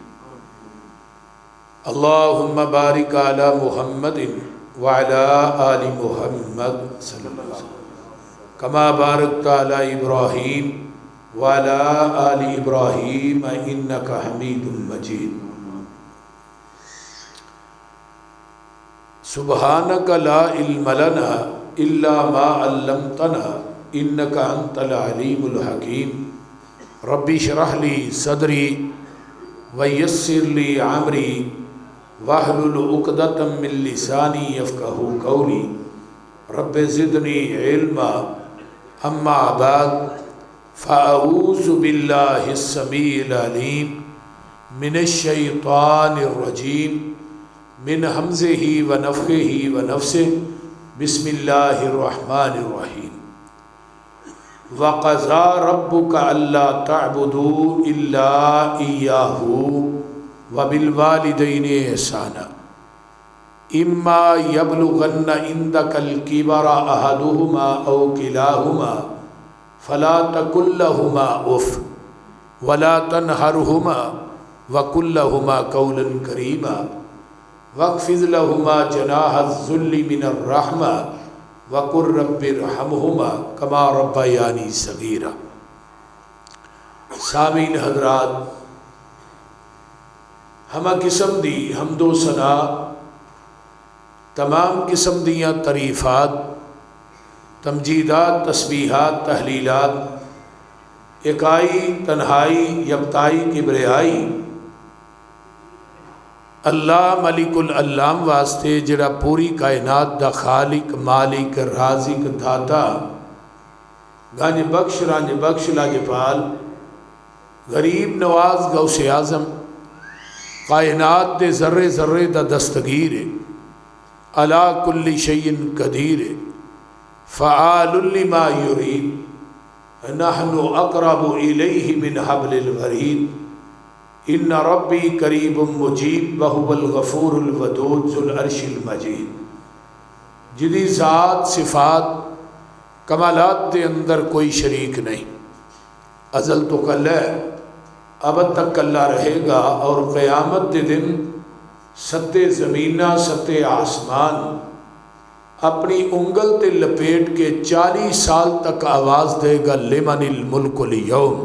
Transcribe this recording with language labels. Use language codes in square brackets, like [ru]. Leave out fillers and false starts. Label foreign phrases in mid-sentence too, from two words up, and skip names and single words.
[ar] اللهم بارك على محمد وعلى آل محمد صلى الله عليه وسلم كما باركت على إبراهيم وعلى آل إبراهيم إنك حميد مجيد. سبحانك لا علم لنا إلا ما علمتنا إنك أنت العليم الحكيم. رب اشرح لي صدري ويسر لي أمري واحلل عقدة من لساني يفقهوا قولي. رب زدني علما. أما بعد فأعوذ بالله السميع العليم من الشيطان الرجيم من همزه ونفخه ونفسه. بسم الله الرحمن الرحيم وقضى ربك ألا تعبدوا إلا إياه وبالوالدين إحسانا. إما يبلغن عندك الكبر أحدهما أو كلاهما فلا تقل لهما أف ولا تنهرهما وقل لهما قولا كريما واخفض لهما جناح الذل من الرحمة وقل رب ارحمهما كما ربياني صغيرا. [pa] سامعین حضرات، ہما قسم دی حمد و ثنا تمام قسم دیاں تعریفات تمجیدات تسبیحات تہلیلات اکائی تنہائی یکتائی کبریائی अल्लाह [ar] ملك العلام [pa] واسطے جہڑا پوری کائنات دا خالق مالک رازق داتا گنج بخش رنج بخش لجپال غریب نواز غوث اعظم کائنات دے ذرے ذرے دا دستگیر [ar] على كل شيء قدير فعال لما يريد نحن أقرب إليه من حبل الوريد. إن ربي قريب مجيب وهو الغفور الودود ذو العرش المجيد. [ur] جدی ذات صفات کمالات کے اندر کوئی شریک نہیں. ازل تو کل ہے، اب تک کلا رہے گا اور قیامت کے دن ستے زمینا ستے آسمان اپنی انگل تے لپیٹ کے 40 سال تک آواز دے گا [ar] لمن الملك اليوم.